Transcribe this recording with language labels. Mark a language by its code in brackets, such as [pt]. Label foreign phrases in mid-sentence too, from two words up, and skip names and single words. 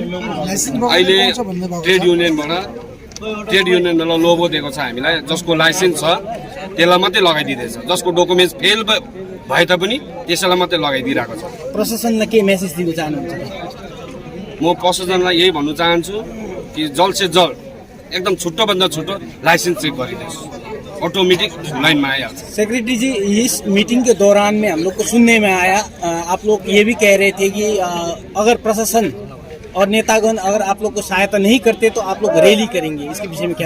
[ne] अहिले ट्रेड युनियनबाट लोगो दिएको छ हामीलाई, जसको लाइसेन्स छ त्यसलाई मात्रै लगाइदिँदैछ, जसको डकुमेन्ट्स फेल भए तापनि त्यसैलाई मात्रै लगाइदिइरहेको छ। प्रशासनलाई के मेसेज दिन चाहनुहुन्छ? म प्रशासनलाई यही भन्नु चाहन्छु कि [hi] जल्द से जल्द [ne] एकदम छुट्टोभन्दा छुट्टो लाइसेंस चेक गरिदिनुहोस्, [hi] ऑटोमेटिक लाइन में आया। सेक्रेटरी जी, इस मीटिंग के दौरान में हम लोग को सुनने में आया, आप लोग ये भी कह रहे थे कि अगर प्रशासन और नेतागण अगर आप लोग को सहायता नहीं करते तो आप लोग रैली करेंगे, इसके विषय में क्या?